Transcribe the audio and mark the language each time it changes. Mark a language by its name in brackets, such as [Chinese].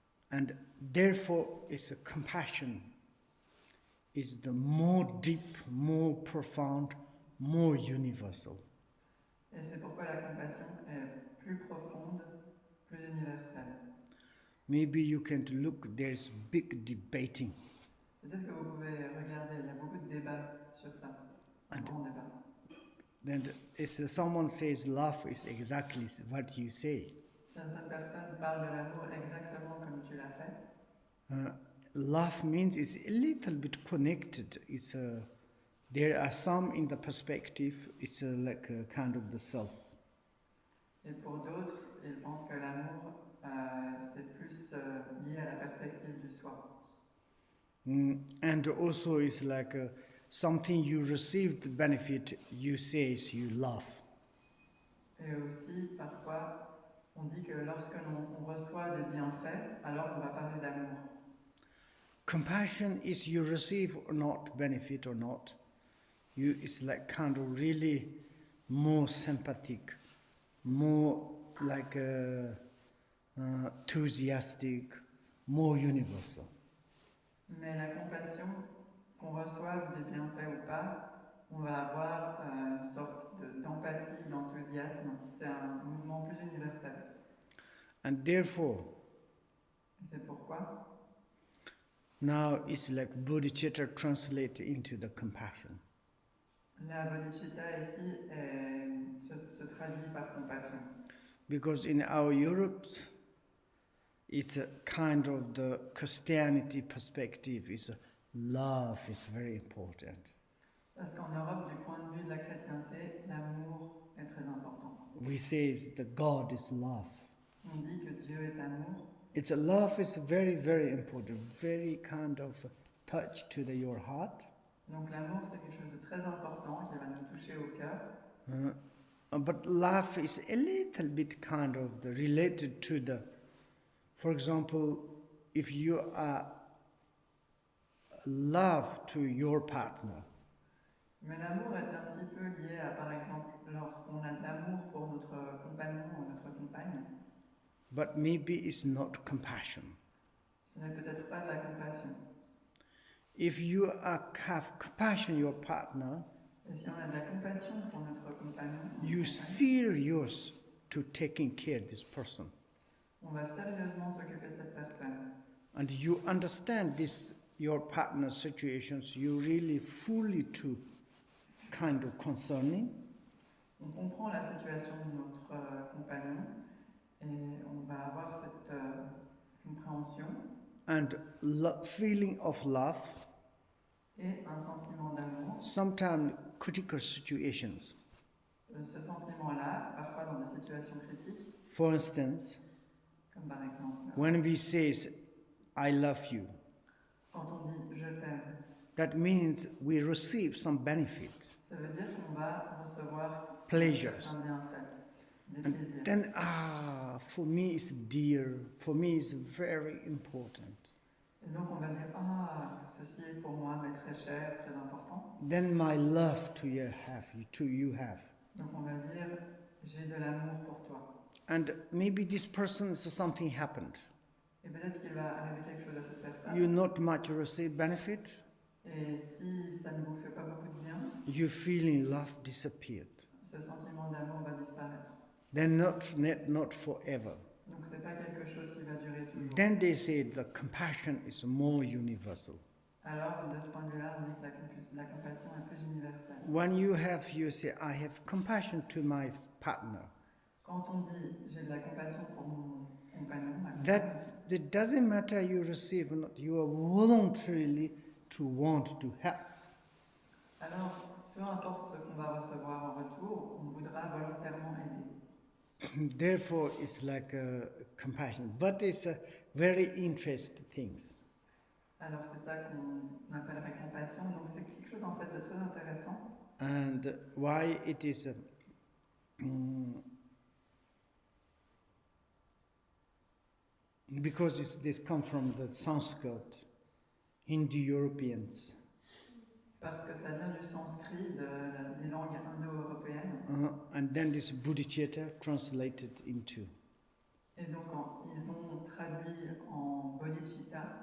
[English] And therefore, it's a compassion is the more deep, more profound, more universal. [French] Et c'est pourquoi la compassion est plus profonde, plus universelle. [English] Maybe you can look, there's big debating. [French] Peut-être que vous pouvez regarder, il y a beaucoup de débats sur ça, un grand débat. [English] Then someone says love is exactly what you say. [French] Certaines personnes parlent de l'amour exactement comme tu l'as fait. [English] Love means it's a little bit connected. There are some in the perspective, it's like a kind of the self. [French] Et pour d'autres, ils pensent que l'amour, c'est plus lié à la perspective du soi. [English] And also it's like something you receive the benefit, you say you love. [French] Et aussi, parfois, on dit que lorsque l'on reçoit des bienfaits, alors on va parler d'amour. [English] Compassion is you receive or not, benefit or not. It's like kind of really more sympathetic, more like enthusiastic, more universal. [French] Mais la compassion, qu'on reçoive des bienfaits ou pas, on va avoir une sorte d'empathie, d'enthousiasme. C'est un mouvement plus universel. [English] And therefore, [French] C'est pourquoi [English] now it's like bodhicitta translated into the compassion. [French] la bodhicitta ici se traduit par compassion. [English] Because in our Europe, it's a kind of the Christianity perspective. Love is very important. [French] Parce qu'en Europe, du point de vue de la chrétienté, l'amour est très important. [English] We say that God is love. [French] On dit que Dieu est amour. [English] It's a love is very, very important, very kind of touch to your heart. [French] Donc l'amour, c'est quelque chose de très important qui va nous toucher au cœur. [English] But love is a little bit kind of related to for example, if you are love to your partner, [French] Mais l'amour est un petit peu lié à, par exemple, lorsqu'on a de l'amour pour notre compagnon ou notre compagne, [English] but maybe it's not compassion. [French] ce n'est peut-être pas de la compassion. [English] If you have compassion your partner, [French] Et si on a de la compassion pour notre compagnon, [English] you serious to taking care of this person, [French] on va sérieusement s'occuper de cette personne. [English] and you understand your partner's situations, you really fully to kind of concerning. [French] On comprend la situation de notre compagnon et on va avoir cette compréhension [English] And feeling of love, [French] et un sentiment d'amour. [English] sometimes critical situations. [French] Ce sentiment-là, parfois dans des situations critiques, [English] For instance, [French] comme par exemple [English] when we say, I love you, [French] quand on dit je t'aime, [English] that means we receive some benefit, [French] ça veut dire qu'on va recevoir [English] pleasures. [French] un bienfait, des [English] And [French] plaisirs. [English] then, for me it's dear, for me it's very important. [French] Et donc on va dire ceci est pour moi mais très cher, très important. [English] Then my love to you have. [French] Donc on va dire j'ai de l'amour pour toi. [English] And maybe this person, something happened. [French] Et peut-être qu'il va arriver quelque chose à cette personne. [English] You not much receive benefit. [French] Et si ça ne vous fait pas beaucoup de bien, [English] Your feeling love disappeared. [French] ce sentiment d'amour va disparaître. [English] Then not forever. [French] Donc c'est pas quelque chose qui va durer toujours. [English] Then they say the compassion is more universal. [French] Alors de ce point de vue-là, on dit que la compassion est plus universelle. [English] When you say, I have compassion to my partner. [French] Quand on dit j'ai de la compassion pour mon compagnon, ma compagne, [English] That it doesn't matter you receive or not, you are voluntarily to want to help. [French] alors peu importe ce qu'on va recevoir en retour, on voudra volontairement aider. [English] Therefore, it's like a compassion, but it's a very interesting things. [French] Alors c'est ça qu'on appellerait compassion. Donc c'est quelque chose en fait de très intéressant. [English] And why it is because this come from the Sanskrit, Indo-Europeans. [French] Parce que ça vient du sanskrit, des langues indo-européennes. [English] And then this Bodhicitta translated into. [French] Et donc ils ont traduit en bodhicitta.